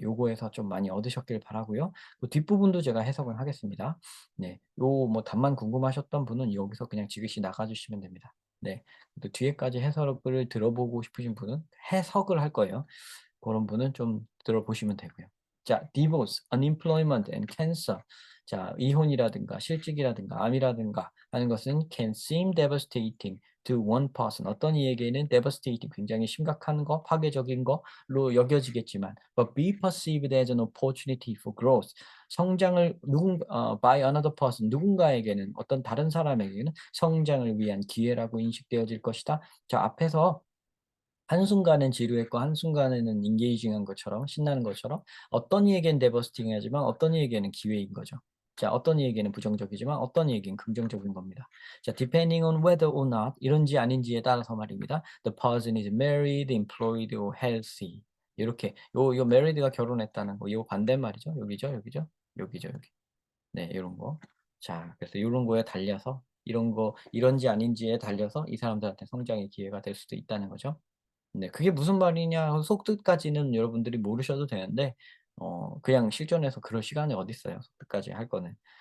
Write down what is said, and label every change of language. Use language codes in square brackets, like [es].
[ko] 요거에서 좀 많이 얻으셨길 바라고요. 그 뒷부분도 제가 해석을 하겠습니다. 네. 요 뭐 답만 궁금하셨던 분은 여기서 그냥 지그시 나가 주시면 됩니다. 네. 또 뒤에까지 해석을 들어보고 싶으신 분은 해석을 할 거예요. 그런 분은 좀 들어보시면 되고요. [en] 자, divorce, unemployment and cancer. [ko] 자, 이혼이라든가 실직이라든가 암이라든가 하는 것은 [en] can seem devastating to one person. [ko] 어떤 이에게는 [en] devastating, [ko] 굉장히 심각한 거, 파괴적인 거로 여겨지겠지만, [en] but be perceived as an opportunity for growth. [ko] 성장을 [en] by another person, [ko] 누군가에게는, 어떤 다른 사람에게는 성장을 위한 기회라고 인식되어질 것이다. 자, 앞에서 한순간엔 지루했고 한순간에는 engaging한 것처럼, 신나는 것처럼, 어떤 이에겐 devastating하지만 어떤 이에게는 기회인 거죠. 자, 어떤 이에게는 부정적이지만 어떤 이에겐 긍정적인 겁니다. 자, [en] depending on whether or not, [ko] 이런지 아닌지에 따라서 말입니다. [en] The person is married, employed or healthy. [ko] 요렇게 요 married가 결혼했다는 거, 요 반대말이죠. 여기죠, 여기죠, 여기죠, 여기. 네, 요런 거. 자, 그래서 요런 거에 달려서, 이런 거 이런지 아닌지에 달려서 이 사람들한테 성장의 기회가 될 수도 있다는 거죠. 네. 그게 무슨 말이냐 속뜻까지는 여러분들이 모르셔도 되는데, 그냥 실전에서 그럴 시간이 어딨어요, 속뜻까지 할 거는.